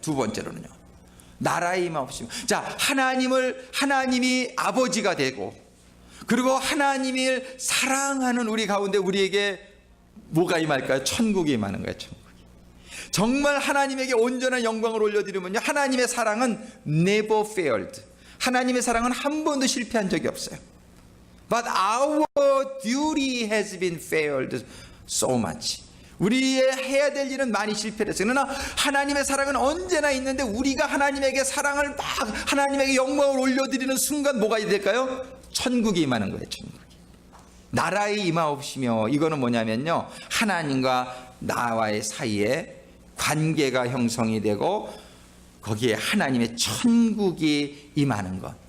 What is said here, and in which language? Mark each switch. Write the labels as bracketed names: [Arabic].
[Korean] 두 번째로는요, 나라의 임하옵시며. 자, 하나님이 아버지가 되고, 그리고 하나님을 사랑하는 우리 가운데 우리에게 뭐가 임할까요? 천국이 임하는 거예요. 천국이. 정말 하나님에게 온전한 영광을 올려드리면요, 하나님의 사랑은 [English] never failed. [Korean] 하나님의 사랑은 한 번도 실패한 적이 없어요. [English] But our duty has been failed so much. [Korean] 우리의 해야 될 일은 많이 실패를 했어요. 그러나 하나님의 사랑은 언제나 있는데, 우리가 하나님에게 사랑을 막 하나님에게 영광을 올려드리는 순간 뭐가 될까요? 천국이 임하는 거예요. 천국이. 나라의 임하옵시며, 이거는 뭐냐면요, 하나님과 나와의 사이에 관계가 형성이 되고 거기에 하나님의 천국이 임하는 것.